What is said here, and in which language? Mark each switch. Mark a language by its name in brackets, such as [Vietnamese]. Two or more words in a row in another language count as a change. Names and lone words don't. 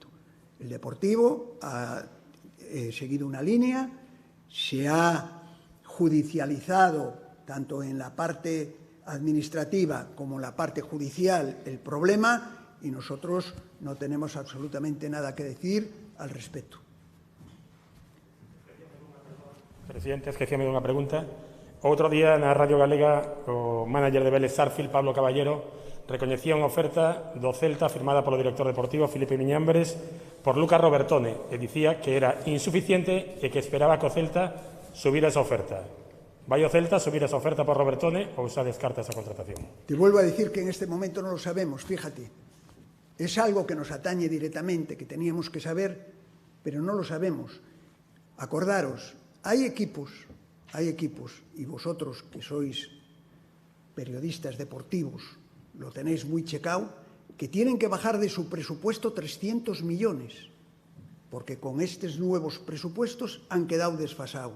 [Spanish] El Deportivo ha seguido una línea, se ha judicializado tanto en la parte administrativa como en la parte judicial el problema y nosotros no tenemos absolutamente nada que decir al respecto. [Galician] Presidente, esquecíame dunha pregunta. Outro día na Radio Galega o manager de Vélez Sarsfield, Pablo Caballero, recoñecía unha oferta do Celta firmada polo director deportivo Filipe Miñambres por Lucas Robertone e dicía que era insuficiente e que esperaba que o Celta subira esa oferta. Vai o Celta subir esa oferta por Robertone ou xa descarta esa contratación? [Spanish] Te vuelvo a decir que en este momento no lo sabemos, fíjate. Es algo que nos atañe directamente, que teníamos que saber, pero no lo sabemos. Acordaros, hay equipos, y vosotros que sois periodistas deportivos, lo tenéis muy checado, que tienen que bajar de su presupuesto 300 millones, porque con estos nuevos presupuestos han quedado desfasados.